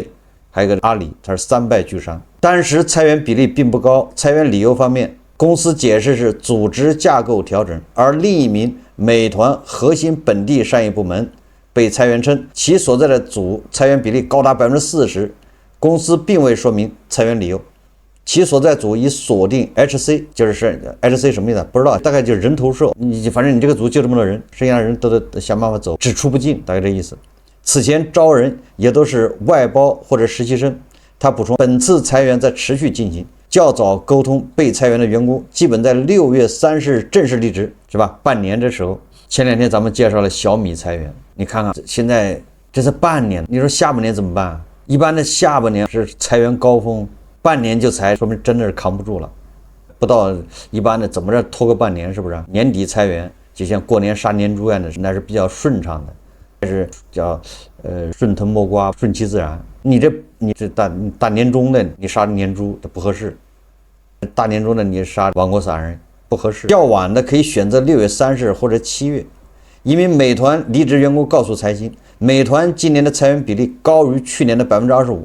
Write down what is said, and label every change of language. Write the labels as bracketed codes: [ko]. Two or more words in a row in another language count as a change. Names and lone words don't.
[zh] 還有一個阿里，它是3敗俱傷。當時裁員比例並不高，裁員理由方面，公司解釋是組織架構調整，而另一名美團核心本地商業部門被裁員稱，其所在的組裁員比例高達40%，公司並未說明裁員理由。其所在組已鎖定 HC，就是 HC 什麼意思？不知道，大概就是人頭兽。反正你這個組就這麼多人，剩下的人都得想辦法走，只出不進，大概這意思。此前招人也都是外包或者實習生。他補充，本次裁員在持續進行，較早溝通被裁員的員工基本在6月30日正式離職，是吧？半年這時候，前2天咱們介紹了小米裁員，你看看現在這是半年，你說下半年怎麼辦？一般的下半年是裁員高峰。半年就裁，說明真的是扛不住了。不到一般的怎麼着拖個半年，是不是？年底裁員，就像過年殺年豬一樣的，那是比較順暢的，這是叫順藤摸瓜，順其自然。你這大年中的你殺年豬不合適，大年中的你殺亡國散人不合適。較晚的可以選擇6月30日或者7月。一名美团離職員工告訴財新，美团今年的裁員比例高於去年的25%。